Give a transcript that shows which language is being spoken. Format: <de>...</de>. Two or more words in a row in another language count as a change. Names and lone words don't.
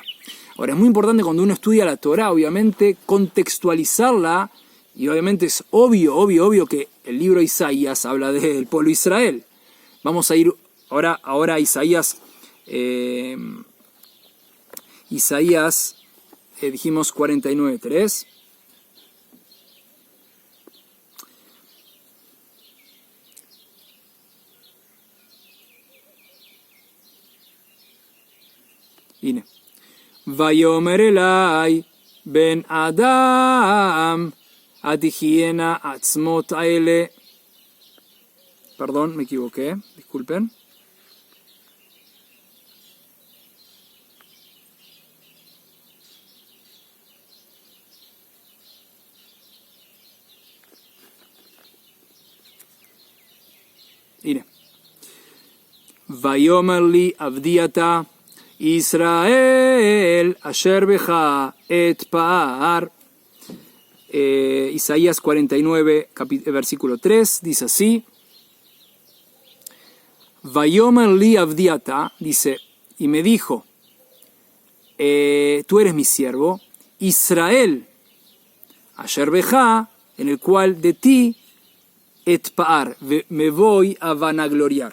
<es>Ahora, es muy importante cuando uno estudia la Torá, obviamente, contextualizarla, y obviamente es obvio que el libro de Isaías habla del pueblo de Israel. Vamos a ir ahora a Isaías, dijimos 49:3.</es> <he>הנה. ויאמר אלי בן אדם התחיינה עצמות האלה.</he> <es>Perdón, me equivoqué, disculpen.</es> <he>הנה. ויאמר לי עבדי אתה Israel, אשר בך אתפאר.</he> <es>Isaías 49, versículo 3, dice así.</es> <he>ויאמר לי עבדי אתה,</he> <es>dice, y me dijo, tú eres mi siervo, Israel,</es> <he>אשר בך,</he> <es>en el cual de ti,</es> <he>אתפאר,</he> <es>me voy a vanagloriar.</es>